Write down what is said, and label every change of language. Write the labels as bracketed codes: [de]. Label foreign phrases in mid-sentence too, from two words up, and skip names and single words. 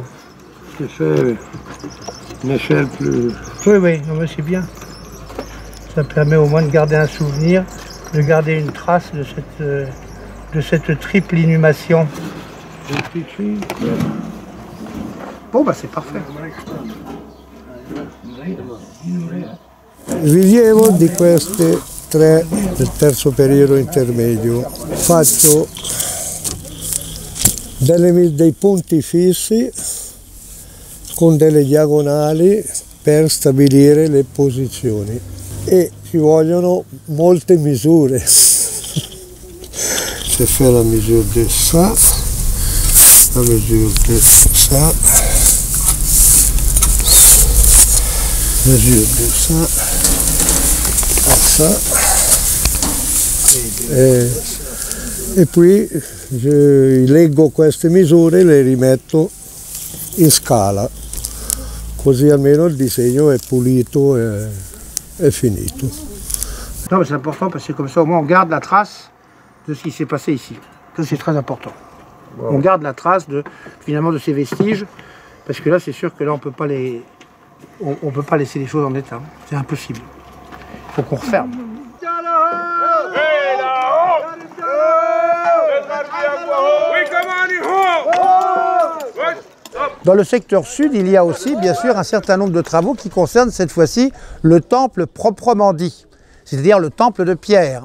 [fr] C'est fait une échelle plus... Oui, non, mais c'est bien. Ça permet au moins de garder un souvenir, de garder une trace de cette triple inhumation. Bon, bah c'est parfait. [it] Rilievo di queste 3 del terzo periodo intermedio. Faccio dei punti fissi con delle diagonali per stabilire le posizioni e ci vogliono molte misure. [fr] Je fais la mesure de ça, la mesure de ça, la mesure de ça, ça, [it] e poi leggo queste misure e le rimetto in scala. Così almeno il disegno è pulito e finito. [fr] Non mais c'est important parce que comme ça au moins on garde la trace de ce qui s'est passé ici. Ça c'est très important. Wow. On garde la trace finalement de ces vestiges parce que là c'est sûr que là on peut pas laisser les choses en état. C'est impossible. Il faut qu'on referme. Dans le secteur sud, il y a aussi bien sûr un certain nombre de travaux qui concernent cette fois-ci le temple proprement dit, c'est-à-dire le temple de pierre.